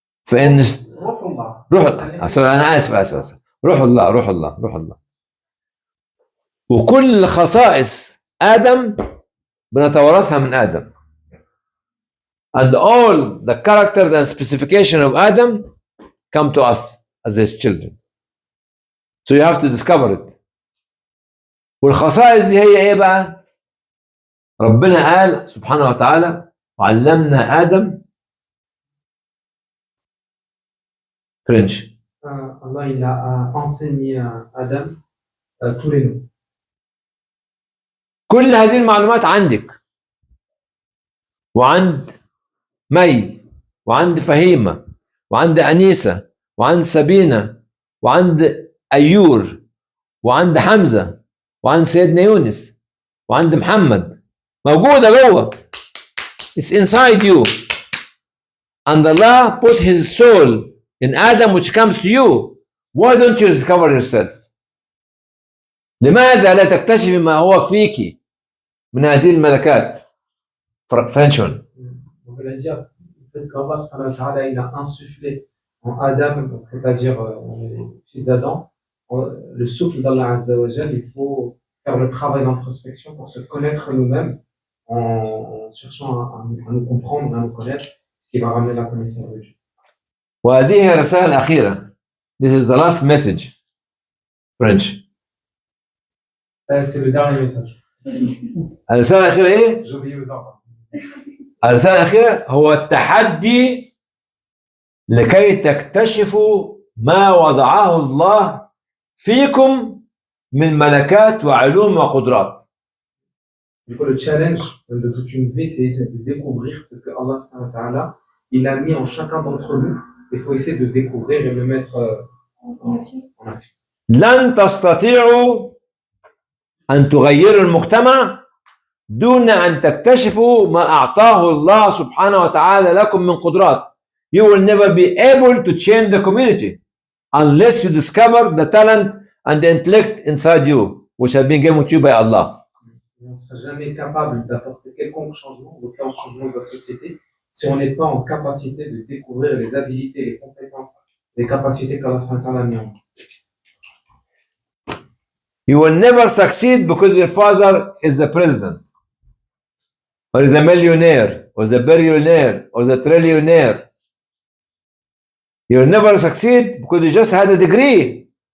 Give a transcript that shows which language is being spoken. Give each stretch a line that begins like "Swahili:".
Arabic: فإن روح الله أنا آسف روح الله وكل خصائص آدم بنتوارثها من آدم.
English: And all the characters and specification of Adam come to us as his children. So you have to discover it.
Arabic: والخصائص دي هي ايه بقى؟ ربنا قال سبحانه وتعالى وعلمنا آدم French.
French: Allah il a enseigné à Adam tous les noms.
Arabic: كل هذه المعلومات عندك وعند مي وعند فهيمة وعند أنيسة وعند سبينة وعند أيور وعند حمزة وعند سيدنا يونس وعند محمد موجودة جوه.
English: It's inside you. And Allah put His soul in Adam which comes to you. Why don't you discover yourself?
Arabic: لماذا لا تكتشفي ما هو فيك من هذه الملكات؟
English: French one.
French: On va dire le fait qu'Allah subhanahu wa ta'ala il a insufflé en Adam, c'est-à-dire les fils d'Adam, le souffle d'Allah Azza wa Jal, il faut faire le travail d'introspection pour se connaître nous-mêmes en cherchant à nous comprendre, à nous connaître, ce qui va ramener la connaissance de Dieu.
Arabic: وهذه هي الرسالة الأخيرة.
English: This is the last message. French.
French: C'est le dernier message.
Arabic: الرسالة الأخيرة إيه؟
French: J'obéis aux ordres.
Arabic: الرسالة الأخيرة هو التحدي لكي تكتشفوا ما وضعه الله فيكم من ملكات وعلوم وقدرات.
French: Du coup, le challenge de toute une vie, c'est de découvrir ce que Allah subhanahu wa ta'ala il a mis en chacun d'entre nous. Il faut essayer de découvrir et le mettre en action.
Arabic: لن تستطيعوا أن تغيروا المجتمع دون أن تكتشفوا ما أعطاه الله سبحانه وتعالى لكم من قدرات.
English: You will never be able to change the community unless you discover the talent and the intellect inside you, which have been given to you by Allah.
French: On ne sera jamais capable d'apporter quelconque changement, aucun changement de la société, si on n'est pas en capacité de découvrir les habilités, les compétences, les capacités qu'Allah a mis en nous.
English: You will never succeed because your father is the president, or is a millionaire, or the billionaire, or the trillionaire. You will never succeed because you just had a degree.